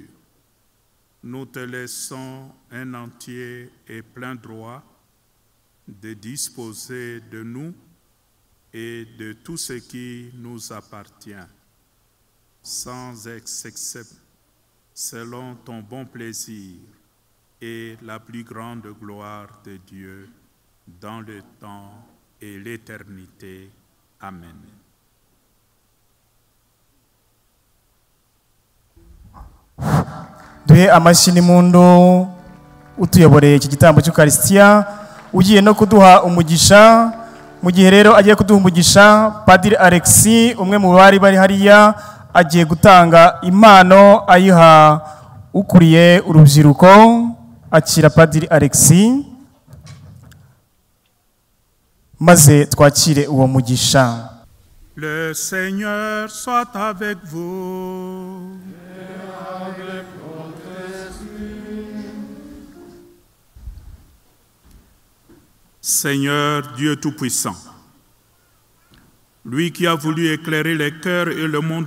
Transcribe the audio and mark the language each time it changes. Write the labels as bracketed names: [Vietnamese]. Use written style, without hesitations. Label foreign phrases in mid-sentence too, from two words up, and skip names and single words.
[French] Nous te laissons un entier et plein droit de disposer de nous et de tout ce qui nous appartient, sans exception, selon ton bon plaisir et la plus grande gloire de Dieu dans le temps et l'éternité. Amen. [Kinyarwanda] Duhe amashini mundu utuyoboreye iki gitambo cy'Ukaristia ugiye no kuduha umugisha. Mu gihe rero agiye kuduha umugisha, Padiri Alexis umwe mu bari hariya agiye gutanga impano ayiha ukuriye urubyiruko. Akira Padiri Alexis maze twakire uwo mugisha. [French] Le Seigneur soit avec vous. Et avec votre Seigneur Dieu Tout-Puissant, lui qui a voulu éclairer les cœurs et le monde